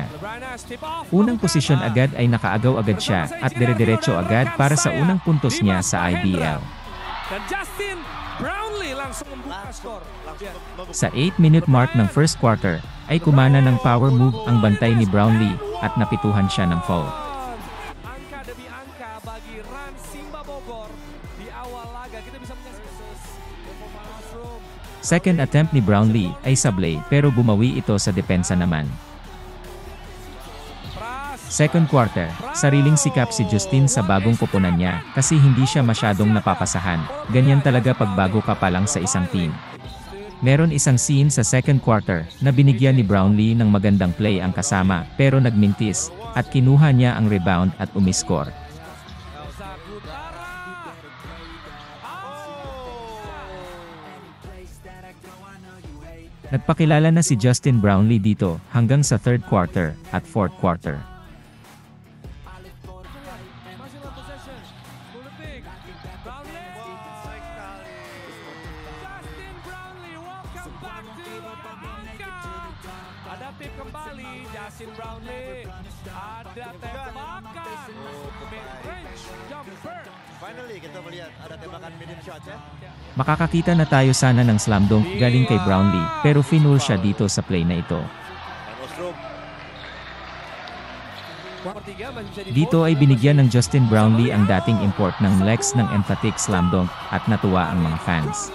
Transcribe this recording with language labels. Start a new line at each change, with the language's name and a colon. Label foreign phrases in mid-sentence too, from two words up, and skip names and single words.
Filipino: Unang posisyon agad ay nakaagaw agad siya, at dire-diretso agad para sa unang puntos niya sa IBL. Sa
English: 8-minute mark
Filipino: ng
English: first quarter,
Filipino: ay kumana ng
English: power move
Filipino: ang bantay ni Brownlee, at napituhan siya ng foul.
Indonesian: Angka demi angka bagi Rans Simba Bogor di awal laga. Kita bisa menyaksikan
English: Second attempt
Filipino: ni Brownlee ay sablay pero bumawi ito sa depensa naman.
English: Second quarter,
Filipino: sariling sikap si Justin sa bagong koponan niya kasi hindi siya masyadong napapasahan. Ganyan talaga pagbago ka pa lang sa isang team. Meron isang scene sa
English: second quarter
Filipino: na binigyan ni Brownlee ng magandang play ang kasama pero nagmintis at kinuha niya ang rebound at umiscore. Nagpakilala na si Justin Brownlee dito hanggang sa
English: third quarter
Filipino: at
English: fourth quarter.
Indonesian: Ada tip kembali, Justin Brownlee. Ada tembakan,
English: mid-range jumper.
Indonesian: Finally, kita melihat ada tembakan
English: medium shot
Indonesian: ya.
Filipino: Makakakita na tayo sana ng
English: slam dunk
Filipino: galing kay Brownlee, pero finul siya dito sa play na ito. Dito ay binigyan ng Justin Brownlee ang dating import ng Lex ng
English: emphatic slam dunk
Filipino: at natuwa ang mga fans.